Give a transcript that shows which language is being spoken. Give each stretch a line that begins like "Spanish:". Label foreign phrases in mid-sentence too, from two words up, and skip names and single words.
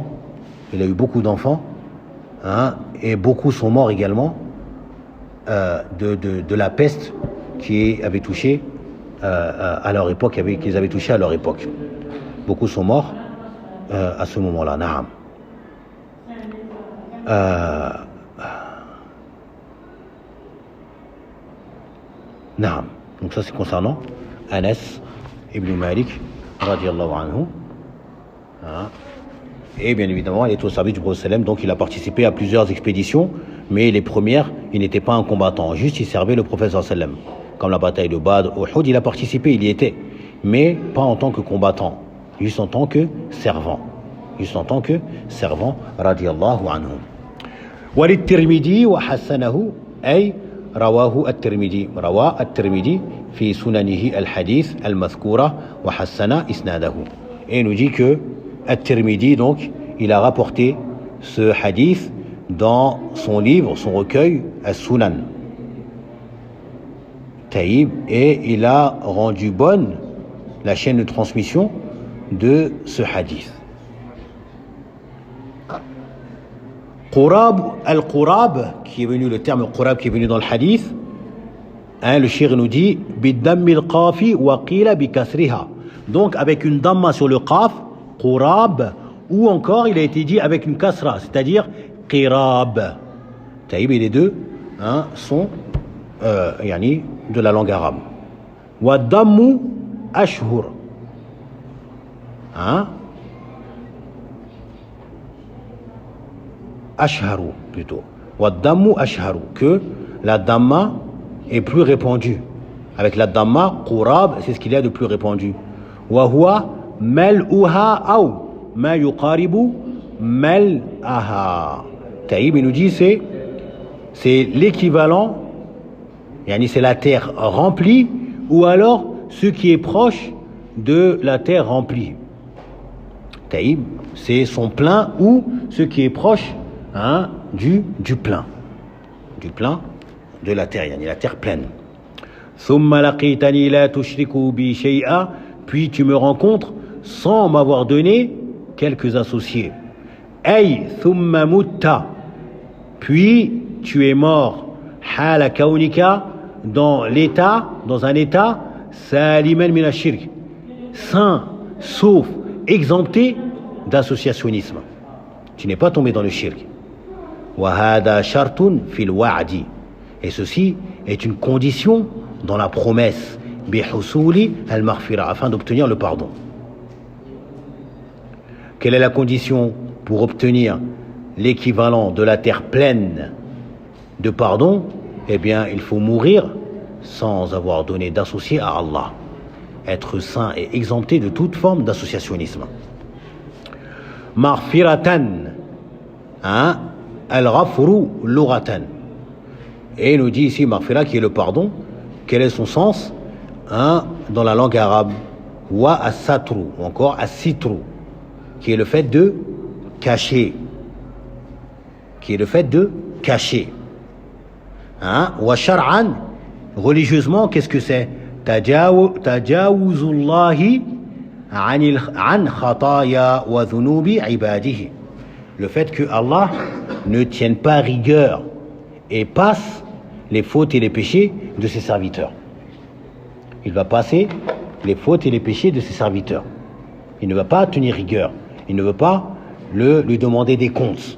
French: Il a eu beaucoup d'enfants, et beaucoup sont morts également de la peste qui avait touché à leur époque, qu'ils avaient touché à leur époque. Beaucoup sont morts à ce moment-là.
Arabic: نعم. نعم.
French: Donc ça c'est concernant Anas ibn Malik
Arabic: رضي الله عنه.
French: Et bien évidemment, il est au service du prophète sallam, donc il a participé à plusieurs expéditions, mais les premières, il n'était pas un combattant, juste il servait le prophète sallam. Comme la bataille de Badr, Uhud, il a participé, il y était, mais pas en tant que combattant, juste en tant que servant. Juste en tant que servant,
Arabic: رضي الله عنه. وللترمذي وحسنه أي رواه الترمذي روى الترمذي في سننه الحديث المذكورة وحسن إسناده.
French: Et il nous dit que At-Tirmidhi, donc, il a rapporté ce hadith dans son livre, son recueil, As-Sunan. Taïb, et il a rendu bonne la chaîne de transmission de ce hadith. Qurab, al-Qurab, qui est venu, le terme Qurab qui est venu dans le hadith, le shir nous dit
Arabic: بضم القاف وقيل بكسرها.
French: Donc avec une damma sur le qaf, Qurab, ou encore il a été dit avec une kasra, c'est-à-dire qirab. Taïb, et les deux sont de la langue arabe.
Arabic: والضم أشهر. أشهر plutôt. والضم أشهر,
French: que la damma est plus répandue. Avec la damma, qurab, c'est ce qu'il y a de plus répandu.
Arabic: وهو ملؤها أو ما يقارب ملأها.
French: Taïb, il nous dit c'est l'équivalent, c'est la terre remplie, ou alors ce qui est proche de la terre remplie. Taïb, c'est son plein ou ce qui est proche du plein. Du plein de la terre, la terre pleine.
Arabic: ثم لقيتني لا تشرك بي شيئا,
French: puis tu me rencontres sans m'avoir donné quelques associés.
Arabic: أي ثم مت,
French: puis tu es mort.
Arabic: حال كونك,
French: dans un état
Arabic: سالما من الشرك,
French: sain, sauf, exempté d'associationnisme. Tu n'es pas tombé dans le shirk.
Arabic: وهذا شرط في الوعد,
French: et ceci est une condition dans la promesse
Arabic: بحصول المغفرة,
French: afin d'obtenir le pardon. Quelle est la condition pour obtenir l'équivalent de la terre pleine de pardon? Eh bien, il faut mourir sans avoir donné d'associé à Allah. être saint et exempté de toute forme d'associationnisme.
Arabic: مغفرة، الغفر لغة.
French: Et il nous dit ici maghfira qui est le pardon. Quel est son sens dans la langue arabe?
Arabic: والستر,
French: ou encore as-sitru, qui est le fait de cacher. Qui est le fait de cacher.
Arabic: وشرعا,
French: religieusement, qu'est-ce que c'est?
Arabic: تجاوز الله عن خطايا وذنوب عباده.
French: Le fait que Allah ne tienne pas rigueur et passe les fautes et les péchés de ses serviteurs. Il va passer les fautes et les péchés de ses serviteurs. Il ne va pas tenir rigueur. Il ne veut pas lui demander des comptes.